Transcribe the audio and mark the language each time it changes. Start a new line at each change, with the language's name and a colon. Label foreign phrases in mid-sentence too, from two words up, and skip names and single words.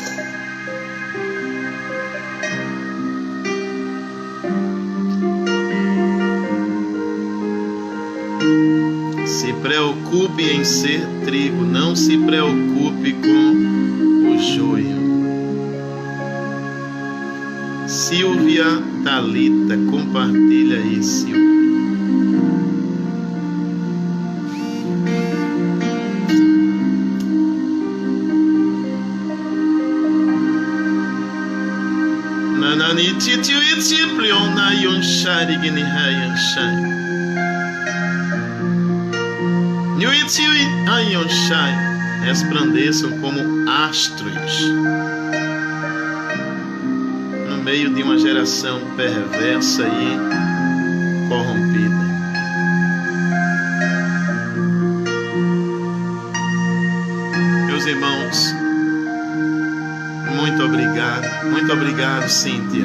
Portuguese: Se preocupe em ser trigo, não se preocupe com o joio. Silvia Thalita, compartilha aí, Silvia. Nanani titiu itiplion na yonshari gini hayanshai. Nyuitiwi ayonshai, resplandeçam como astros no meio de uma geração perversa e corrompida. Meus irmãos, muito obrigado, Cíntia.